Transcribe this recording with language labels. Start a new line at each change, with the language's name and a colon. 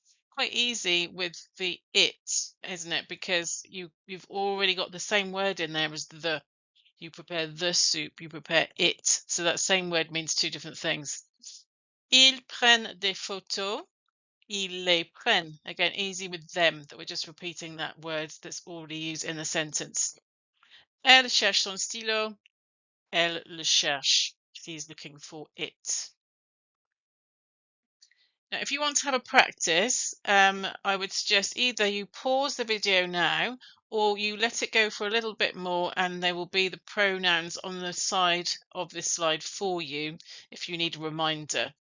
English: Quite easy with the it, isn't it? Because you've already got the same word in there as the. You prepare the soup, you prepare it. So that same word means two different things.
French: Ils prennent des photos. Ils les prennent.
English: Again, easy with them, that we're just repeating that word that's already used in the sentence.
French: Elle cherche son stylo. Elle le cherche.
English: She's looking for it. Now, if you want to have a practice, I would suggest either you pause the video now or you let it go for a little bit more and there will be the pronouns on the side of this slide for you if you need a reminder.